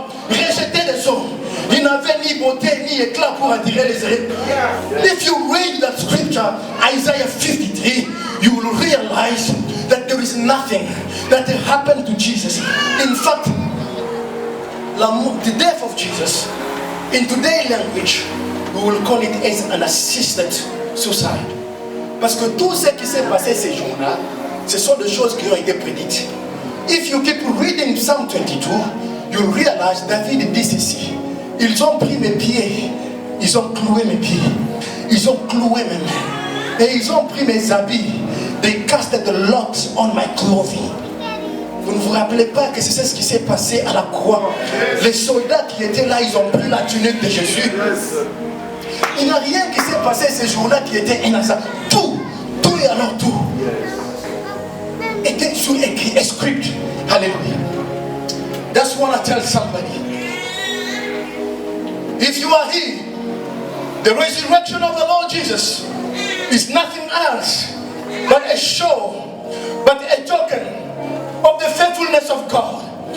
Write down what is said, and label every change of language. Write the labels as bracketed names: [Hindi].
[French] Rejeté des hommes. Il n'avait ni beauté ni éclat pour attirer les yeux. [English] If you read that scripture, Isaiah 53, you will realize that there is nothing that happened to Jesus. In fact, the death of Jesus, in today's language, we will call it as an assisted suicide. [French] Parce que tout ce qui s'est passé ces jours-là, ce sont des choses qui ont été prédites. [English] If you keep reading Psalm 22, you'll realize [French] David dit ceci. Ils ont pris mes pieds, ils ont cloué mes pieds, ils ont cloué mes mains, et ils ont pris mes habits. [English] They casted the lots on my clothing. [French] Vous ne vous rappelez pas que c'est ce qui s'est passé à la croix? Les soldats qui étaient là, ils ont pris la tunique de Jésus. Il n'y a rien qui s'est passé ces jours-là qui était un hasard. Tout et alors tout était sous écrit, [English] a script. Hallelujah. That's what I tell somebody. If you are here, the resurrection of the Lord Jesus is nothing else but a show, but a token of the faithfulness of God.